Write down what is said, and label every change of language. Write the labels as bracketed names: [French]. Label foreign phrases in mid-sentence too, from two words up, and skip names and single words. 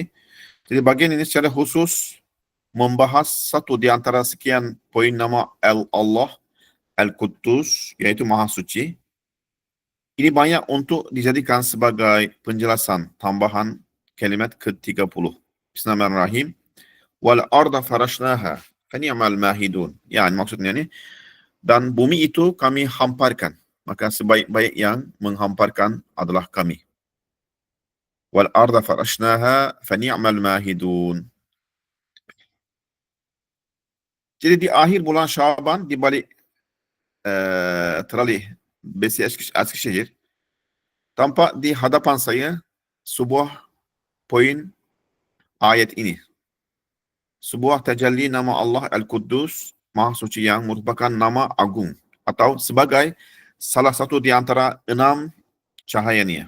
[Indonesian] Jadi bagian ini secara khusus membahas satu di antara sekian poin nama Allah Al-Quddus, yaitu Maha Suci. Ini banyak untuk dijadikan sebagai penjelasan tambahan kalimat ke-30. [Arabic] Bismillahirrahmanirrahim. والأرض فرشناها فنعم الماهدون. [Indonesian] Yani maksudnya ini, dan bumi itu kami hamparkan, maka sebaik-baik yang menghamparkan adalah kami. [Arabic] والأرض فرشناها فنعم الماهدون. [Indonesian] Jadi di akhir bulan Syaban, di balik teralih besi Eskişehir, tampak di hadapan saya sebuah poin ayat ini. Sebuah tajalli nama Allah Al-Quddus, Maha Suci, yang merupakan nama agung atau sebagai salah satu di antara 6 cahayanya.